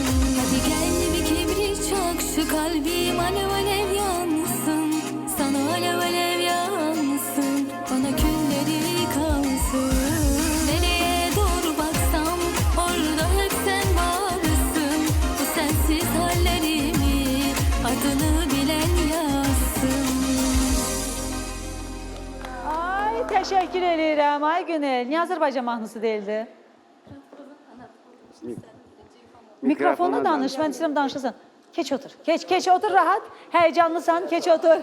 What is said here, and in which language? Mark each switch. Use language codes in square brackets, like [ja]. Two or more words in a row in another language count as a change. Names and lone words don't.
[tr] Hadi gel bir kibrit çak, şu kalbim alev alev yansın. Sana alev alev yansın, bana külleri kalsın. Nereye doğru baksam orada hep sen varsın. Bu sensiz hallerimi adını bilen yazsın. [az] Ay, təşəkkür edirəm. Ay Günel, niyə Azərbaycan mahnısı deyildi? Mikrofona danış, mən istəyirəm danışırsan. Keç otur, keç otur rahat. Həyecanlısan, keç otur.